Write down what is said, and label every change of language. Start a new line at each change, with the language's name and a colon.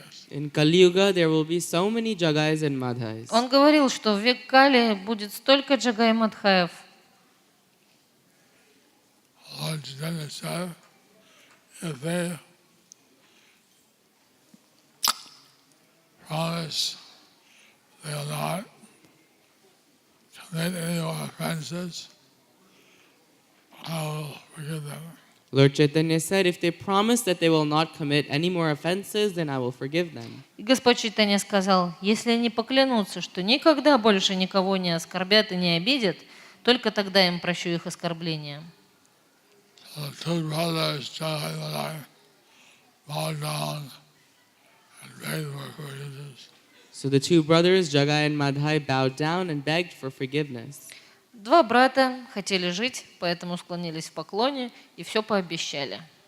English: In Kali Yuga, there will be so many Jagais and Madhais.
Russian: Он говорил, что в век Кали будет столько Джагай и Мадхаев.
English: Lord Chaitanya said, if they promise they will not commit any more offenses, I will forgive them. Lord Chaitanya said, if they promise that they will not commit any more offenses, then I will forgive them.
Russian: И Господь Чайтанья сказал, если они поклянутся, что никогда больше никого не оскорбят и не обидят, только тогда им прощу их оскорбления.
English: So the two brothers, Jagai and Madai, bowed down and begged for forgiveness. So the two brothers, Jagai and Madhai, bowed down and begged for forgiveness.
Russian: Два брата хотели жить, поэтому склонились в поклоне и все пообещали.